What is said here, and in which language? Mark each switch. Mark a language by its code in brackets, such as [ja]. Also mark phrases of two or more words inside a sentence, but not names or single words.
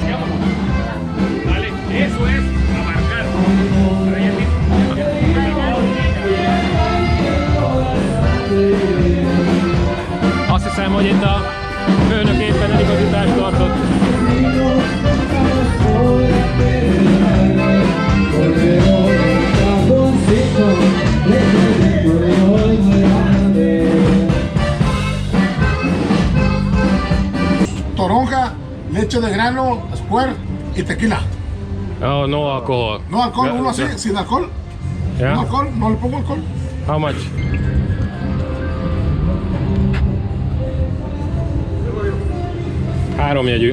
[hu] Azt hiszem, hogy itt a főnök éppen eligazítást tartott. [es] Toronja, leche de grano, square y tequila. [en] Oh, no alcohol. [es] No alcohol, uno así, sin alcohol. [en] Yeah. [es] No alcohol, no le pongo alcohol. [en] How much? 3 jegyű.